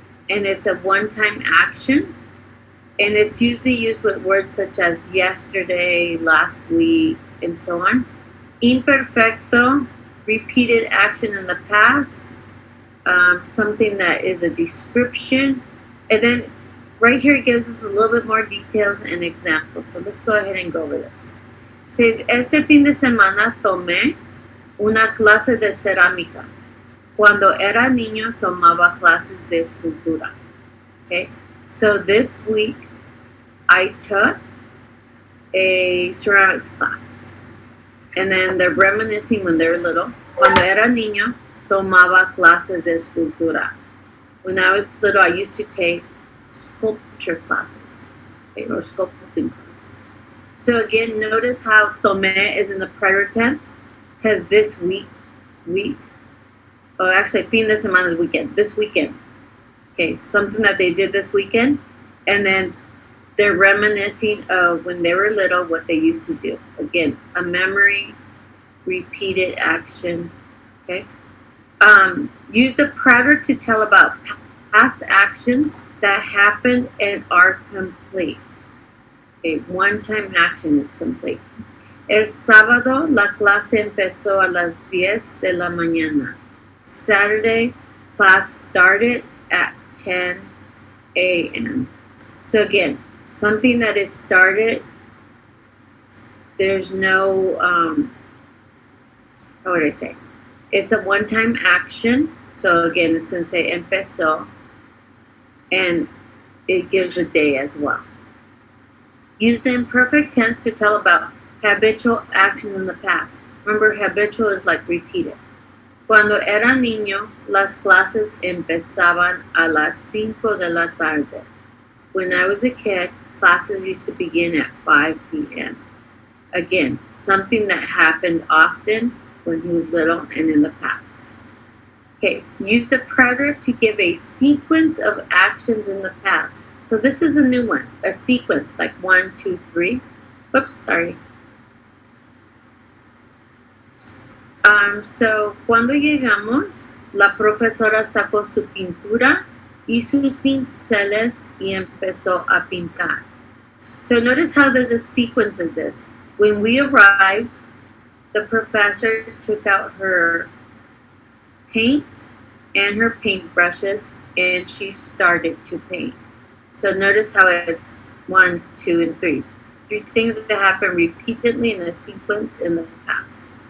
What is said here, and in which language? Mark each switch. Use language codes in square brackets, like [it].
[en] And it's a one-time action. And it's usually used with words such as yesterday, last week, and so on. Imperfecto, repeated action in the past, something that is a description. And then right here it gives us a little bit more details and examples. So let's go ahead and go over this. It says, [es] este fin de semana tomé una clase de cerámica. Cuando era niño tomaba clases de escultura. Okay. [en] So this week, I took a ceramics class. And then they're reminiscing when they're little. [es] Cuando era niño, tomaba clases de escultura. [en] When I was little, I used to take sculpture classes, okay, or sculpting classes. So again, notice how tomé is in the preterite tense, because this week, actually, fin de semana is weekend, this weekend. Okay, something that they did this weekend, and then they're reminiscing of when they were little, what they used to do. Again, a memory, repeated action, okay? Use the preterite to tell about past actions that happened and are complete. Okay, one-time action is complete. [es] El sábado, la clase empezó a las 10 de la mañana. [en] Saturday, class started at 10 a.m. So again, something that is started, there's no, how would I say? It's a one-time action. So again, it's going to say empezó, and it gives a day as well. Use the imperfect tense to tell about habitual action in the past. Remember, habitual is like repeated. [es] Cuando era niño, las clases empezaban a las 5 de la tarde. [en] When I was a kid, classes used to begin at 5 p.m. Again, something that happened often when he was little and in the past. Okay, use the preterite to give a sequence of actions in the past. So this is a new one, a sequence, like 1, 2, 3. Oops, sorry. [es] So cuando llegamos, la profesora sacó su pintura y sus pinceles y empezó a pintar. [en] So notice how there's a sequence of this. When we arrived, the professor took out her paint and her paintbrushes and she started to paint. So notice how it's 1, 2, and 3. 3 things that happen repeatedly in a sequence in the past.